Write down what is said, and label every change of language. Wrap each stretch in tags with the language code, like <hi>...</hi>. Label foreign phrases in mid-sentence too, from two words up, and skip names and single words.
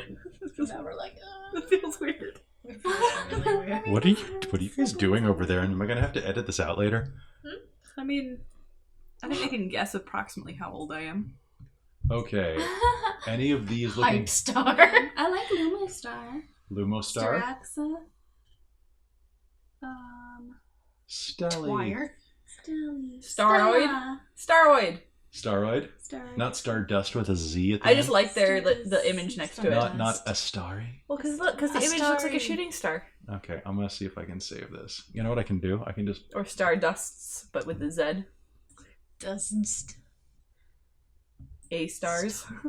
<en>Now we're like, It feels weird. really weird. What are you guys doing over there? And am I gonna have to edit this out later? I mean, I think I can guess approximately how old I am. Okay. Any of these looking Hype star. I like Lumostar. Lumostar? Staraxa. Stelly. Wire. Stelly. Staroid? Stella. Staroid! Staroid? Staroid. Not Stardust with a Z at the I end? just like the image next to it. Not Astari? Well, because the image looks like a shooting star. Okay, I'm gonna see if I can save this. You know what I can do? I can just... Or Stardusts, but with the Z. Doesn't. A stars.</en>